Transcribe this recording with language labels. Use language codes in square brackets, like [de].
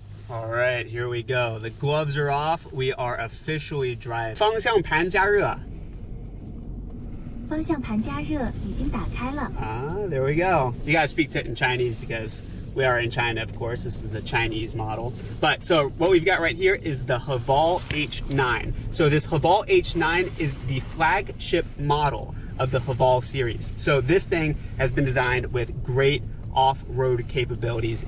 [en] All right, here we go. The gloves are off. We are officially driving. [zh] 方向盘加热. 方向盘加热已经打开了. [en] There we go. You gotta speak to it in Chinese because we are in China, of course. This is the Chinese model. But so what we've got right here is the Haval H9. So this Haval H9 is the flagship model of the Haval series. So this thing has been designed with great off-road capabilities.